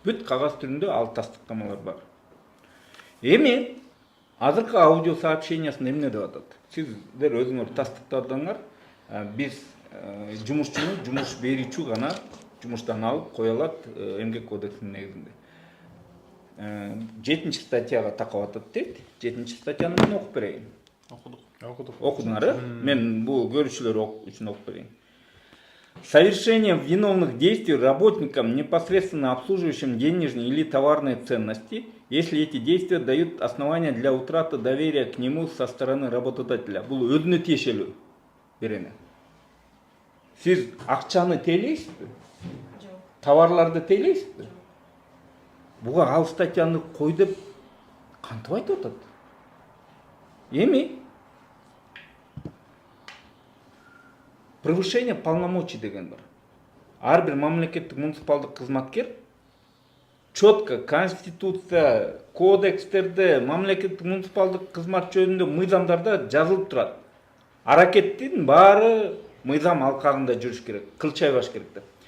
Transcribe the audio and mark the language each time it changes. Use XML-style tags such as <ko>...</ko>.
<ky>Бүт кагаз түрүндө ал тастыктамалар бар. Эми азыркы аудио сообщениясында эмне деп атат? Сиздер өзүңөр тастыктадыңар, биз жумушчуну жумуш берүүчү гана жумуштан алып кое алат эмгек кодексинин негизинде. 7 статьяга такап атат дейт. 7 статьяны мен окуп берейин. Окудуңар, мен бул көрүүчүлөр үчүн окуп берейин.</ky> <ru>Совершение виновных действий работникам, непосредственно обслуживающим денежные или товарные ценности, если эти действия дают основания для утраты доверия к нему со стороны работодателя.</ru> <ky>Бул өзүнө тиешелүү берене. Сиз акчаны тейлейсизби? Товарларды тейлейсизби? Буга ал статьяны кой деп кантип айтып атат? Эми превышение полномочий деген бар. Ар бир мамлекеттик муниципалдык кызматкер четко конституция, кодекстерде, мамлекеттик муниципалдык кызмат жөнүндө мыйзамдарда жазылып турат. Аракеттин баары мыйзам алкагында жүрүш керек, кылчайбаш керек деп.</ky>